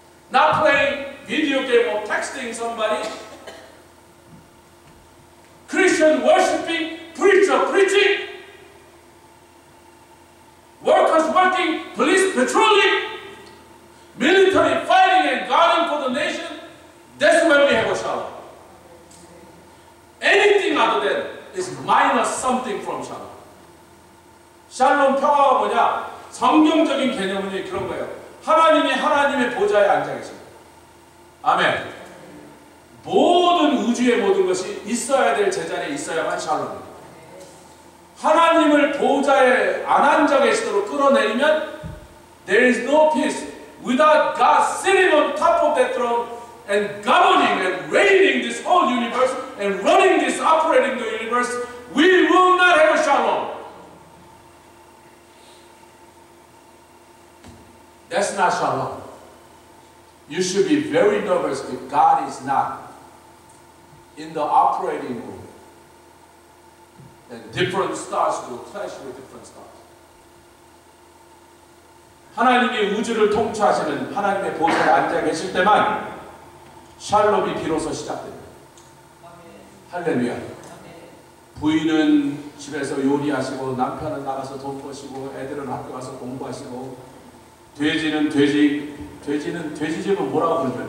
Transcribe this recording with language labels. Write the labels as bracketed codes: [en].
[en] not playing video game or texting somebody, Christian worshiping, preacher preaching, workers working, police patrolling, military fighting and guarding for the nation. That's when we have a shalom. Anything other than is minus something from shalom. [ko] 샬롬 평화가 뭐냐? 성경적인 개념은 그런 거예요. 하나님이 하나님의 보좌에 앉아 계십니다. 아멘. 모든 우주의 모든 것이 있어야 될 제자리에 있어야만 샬롬입니다. 하나님을 보좌에 안 앉아 계시도록 끌어내리면 [en] there is no peace. Without God sitting on top of that throne and governing and reigning this whole universe and running this, operating the universe, we will not have a shalom. That's not shalom. You should be very nervous if God is not in the operating room. And different stars will clash with different stars. [ko] 하나님이 우주를 통치하시는 하나님의 보좌에 앉아 계실 때만 샬롬이 비로소 시작됩니다. 할렐루야. 부인은 집에서 요리하시고 남편은 나가서 돈 버시고 애들은 학교 가서 공부하시고 돼지는 돼지집은 뭐라고 부르죠?